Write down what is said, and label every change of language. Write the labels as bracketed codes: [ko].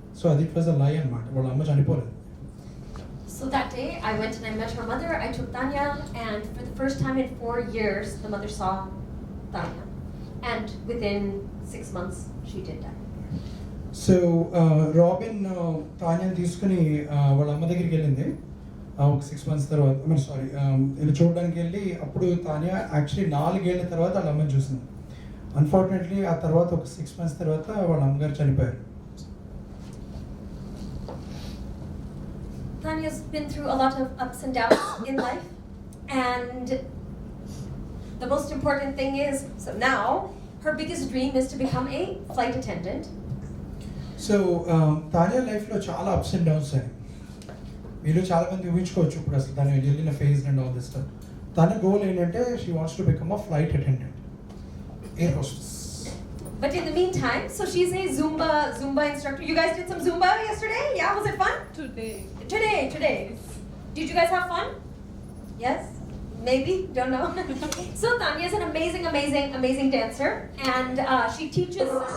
[te] So అది [en] it was a lie [te] అన్నమాట, వాళ్ళ అమ్మ చనిపోలేదు. [en] So that day, I went and I met her mother. I took Tanya, and for the first time in 4 years, the mother saw Tanya. And within 6 months, she did die. [te] So robin తానియాని తీసుకుని వాళ్ళ అమ్మ దగ్గరికి వెళ్ళింది ఒక 6 months తర్వాత. వీళ్ళు చూడడానికి వెళ్ళి అప్పుడు తానియా యాక్చువల్లీ 4 ఏళ్ళ తర్వాత వాళ్ళ అమ్మని చూసింది. అన్ఫార్చునేట్లీ ఆ తర్వాత ఒక 6 months తర్వాత వాళ్ళ అమ్మగారు చనిపోయారు. [en] Tanya's been through a lot of ups and downs in life, and the most important thing is, so now her biggest dream is to become a flight attendant. [te] So Tania లైఫ్లో చాలా ups and downs అయ్యాయి. మీరు చాలా మంది ఊహించుకోవచ్చు ఇప్పుడు అసలు తను వెళ్ళిన phase [en] And all this stuff. [te] తన గోల్ ఏంటంటే [en] She wants to become a flight attendant, air hostess. But in the meantime, so she's a Zumba instructor. You guys did some Zumba yesterday? Yeah, was it fun? Today. Did you guys have fun? Yes? Maybe? Don't know. So Tanya is an amazing dancer, and she teaches.